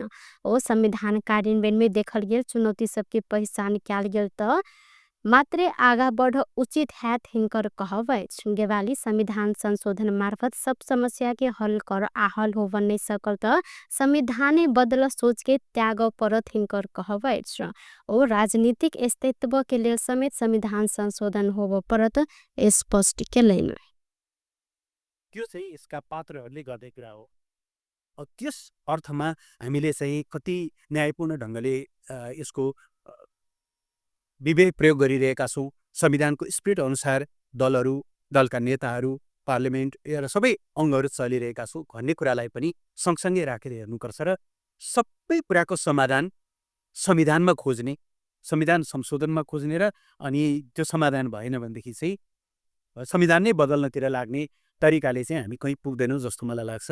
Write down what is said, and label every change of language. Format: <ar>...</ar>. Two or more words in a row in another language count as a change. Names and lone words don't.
<mai>ओ संविधान कार्यान्वयन में देखल गेल चुनौती सबके पहचान कयल गेल त मात्रे आगा बढ़ उचित हैत हिनकर कहब अछि। गेवाली संविधान संशोधन मार्फत सब समस्या के हल कर आ हल हो नहीं सकल त संविधाने बदल सोच के त्याग परत हिनकर कहब अछि। ओ राजनीतिक अस्तित्व के लेल समेत संविधान संशोधन होब परत स्पष्ट केलैन।</mai> <ne>त्यो चाहिँ यसका पात्रहरूले गर्दै कुरा हो। त्यस अर्थमा हामीले चाहिँ कति न्यायपूर्ण ढङ्गले यसको विवेक प्रयोग गरिरहेका छौँ। संविधानको स्पिरिट अनुसार दलहरू, दलका नेताहरू, पार्लिमेन्ट र सबै अङ्गहरू चलिरहेका छौँ भन्ने कुरालाई पनि सँगसँगै राखेर हेर्नुपर्छ र सबै कुराको समाधान संविधानमा खोज्ने, संविधान संशोधनमा खोज्ने र अनि त्यो समाधान भएन भनेदेखि चाहिँ संविधान नै बदल्नतिर लाग्ने तरिकाले चाहिँ हामी कहीँ पुग्दैनौँ जस्तो मलाई लाग्छ।</ne>